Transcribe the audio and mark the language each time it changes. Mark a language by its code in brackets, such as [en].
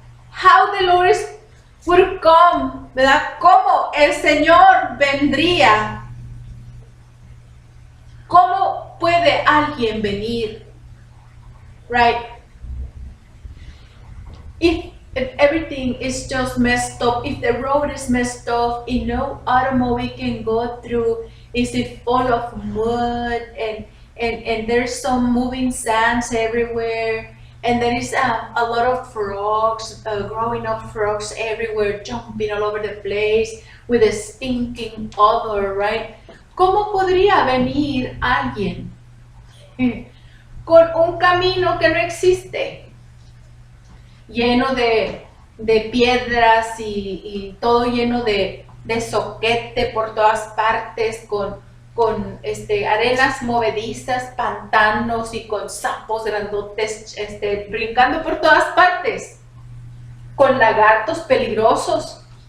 [en] How the Lord would come, ¿verdad? [es] ¿Cómo el Señor vendría? ¿Cómo puede alguien venir? [en] Right? If everything is just messed up, if the road is messed up, if no automobile can go through, is it full of mud and there's some moving sands everywhere, and there is a lot of frogs, growing up frogs everywhere, jumping all over the place with a stinking odor, right? [es] ¿Cómo podría venir alguien con un camino que no existe, lleno de piedras y todo lleno de soquete por todas partes, con arenas movedizas, pantanos y con sapos grandotes brincando por todas partes, con lagartos peligrosos,